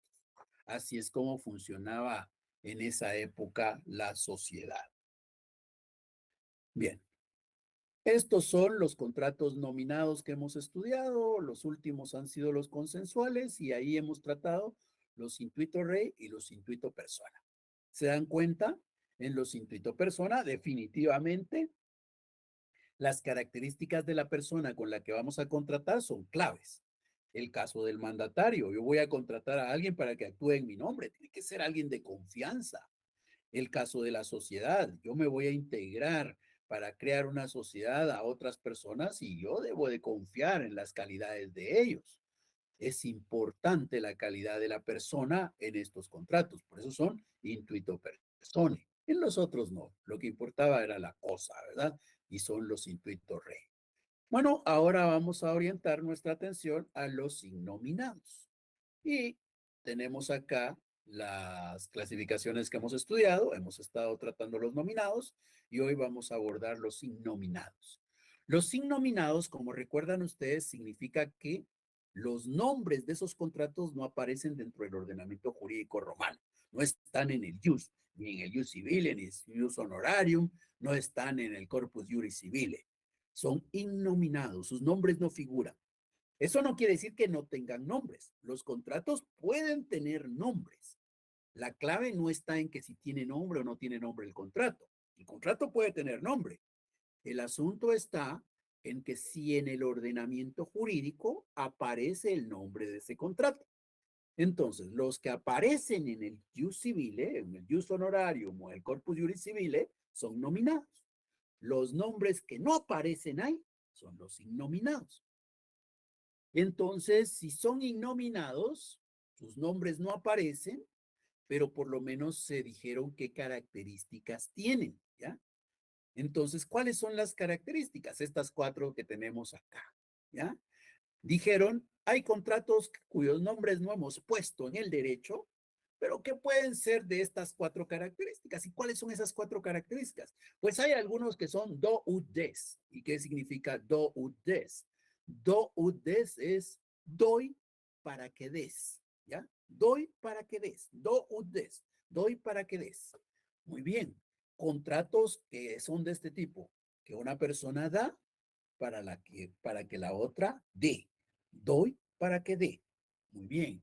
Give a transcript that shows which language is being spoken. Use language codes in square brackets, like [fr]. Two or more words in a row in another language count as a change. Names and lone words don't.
[es] Así es como funcionaba en esa época la sociedad. Bien, estos son los contratos nominados que hemos estudiado. Los últimos han sido los consensuales y ahí hemos tratado los [la] intuito rei [es] y los [la] intuito persona. [es] ¿Se dan cuenta? En los [la] intuito persona, [es] definitivamente, las características de la persona con la que vamos a contratar son claves. El caso del mandatario, yo voy a contratar a alguien para que actúe en mi nombre, tiene que ser alguien de confianza. El caso de la sociedad, yo me voy a integrar para crear una sociedad a otras personas y yo debo de confiar en las calidades de ellos. Es importante la calidad de la persona en estos contratos, por eso son [la] intuito persone. [es] En los otros no, lo que importaba era la cosa, ¿verdad? Y son los [la] intuito rei. [es] Bueno, ahora vamos a orientar nuestra atención a los innominados. Y tenemos acá las clasificaciones que hemos estudiado. Hemos estado tratando los nominados y hoy vamos a abordar los innominados. Los innominados, como recuerdan ustedes, significa que los nombres de esos contratos no aparecen dentro del ordenamiento jurídico romano. No están en el ius, ni en el [la] ius civile, [es] ni en el [la] ius honorarium, [es] no están en el corpus juris civile. Son innominados, sus nombres no figuran. Eso no quiere decir que no tengan nombres. Los contratos pueden tener nombres. La clave no está en que si tiene nombre o no tiene nombre el contrato. El contrato puede tener nombre. El asunto está en que si en el ordenamiento jurídico aparece el nombre de ese contrato. Entonces, los que aparecen en el [la] ius civile, [es] en el [la] ius honorarium [es] o el corpus juris civile, son nominados. Los nombres que no aparecen ahí son los innominados. Entonces, si son innominados, sus nombres no aparecen, pero por lo menos se dijeron qué características tienen, ¿ya? Entonces, ¿cuáles son las características? Estas cuatro que tenemos acá, ¿ya? Dijeron, hay contratos cuyos nombres no hemos puesto en el derecho, pero ¿qué pueden ser de estas cuatro características? ¿Y cuáles son esas cuatro características? Pues hay algunos que son [la] do ut des. [es] ¿Y qué significa [la] do ut des? Do ut des [es] es doy para que des, ¿ya? Doy para que des, [la] do ut des, [es] doy para que des. Muy bien. Contratos que son de este tipo, que una persona da para que la otra dé. Doy para que dé. Muy bien.